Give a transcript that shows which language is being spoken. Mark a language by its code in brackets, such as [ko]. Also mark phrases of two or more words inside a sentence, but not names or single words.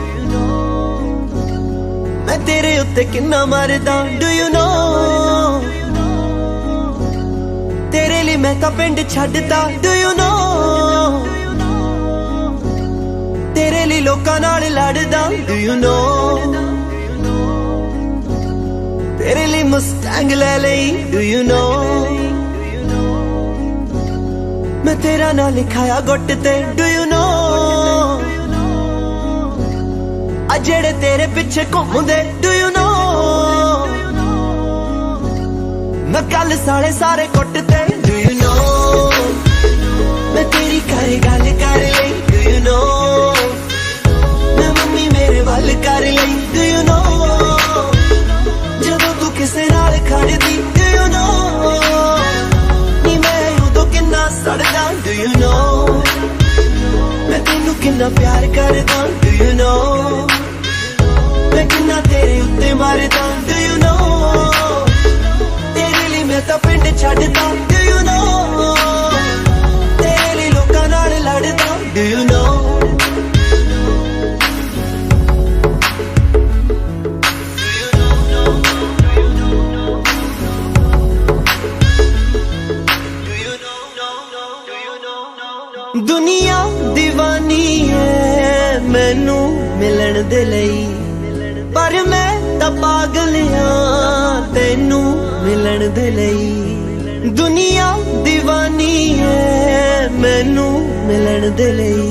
[pa] ਮੈਂ ਤੇਰੇ ਉੱਤੇ ਕਿੰਨਾ ਮਰਦਾ [en] Do you know [pa] ਤੇਰੇ ਲਈ ਮੈਂ ਤਾਂ ਪਿੰਡ ਛੱਡਦਾ [en] Do you know [pa] ਤੇਰੇ ਲਈ ਲੋਕਾਂ ਨਾਲ ਲੜਦਾ [en] Do you know [pa] ਤੇਰੇ ਲਈ ਮੁਸਟੈਂਗ ਲੈ ਲਈ [en] Do you know [pa] ਮੈਂ ਤੇਰਾ ਨਾਂ ਲਿਖਾਇਆ ਗੁੱਟ ਤੇ [en] Do you know [pa] ਆ ਜਿਹੜੇ ਤੇਰੇ ਪਿੱਛੇ ਘੁੰਮਦੇ [en] Do you know [pa] ਮੈਂ ਕੱਲ ਸਾਲੇ ਸਾਰੇ ਕੁੱਟ ਤੇ [en] Do you know [pa] ਮੈਂ ਤੇਰੀ ਘਰੇ ਗੱਲ ਕਰ ਲਈ [en] Do you know [pa] ਮੈਂ ਮੰਮੀ ਮੇਰੇ ਵੱਲ ਕਰ ਲਈ [en] Do you know [pa] ਜਦੋਂ ਤੂੰ ਕਿਸੇ ਨਾਲ ਖੜਦੀ [en] Do you know [pa] ਨੀ ਮੈਂ ਉਦੋਂ ਕਿੰਨਾ ਸੜਦਾ [en] Do you know [pa] ਮੈਂ ਤੈਨੂੰ ਕਿੰਨਾ ਪਿਆਰ ਕਰਦਾ [en] Do you know [pa] ਮੈਂ ਕਿੰਨਾ ਤੇਰੇ ਉੱਤੇ ਮਰਦਾ [en] Do you know [pa] ਤੇਰੇ ਲਈ ਮੈਂ ਤਾਂ ਪਿੰਡ ਛੱਡਦਾ [en] Do you know [pa] ਤੇਰੇ ਲਈ ਲੋਕਾਂ ਨਾਲ ਲੜਦਾ Do you know ਦੁਨੀਆ دیਵਾਨੀ ਹੈ ਮੈਨੂੰ ਮਿਲਣ ਦੇ ਲਈ ਪਰ ਮੈਂ ਤਾਂ ਪਾਗਲ ਆਂ ਤੈਨੂੰ ਮਿਲਣ ਦੇ ਲਈ ਦੁਨੀਆ دیਵਾਨੀ ਹੈ ਮੈਨੂੰ ਮਿਲਣ ਦੇ ਲਈ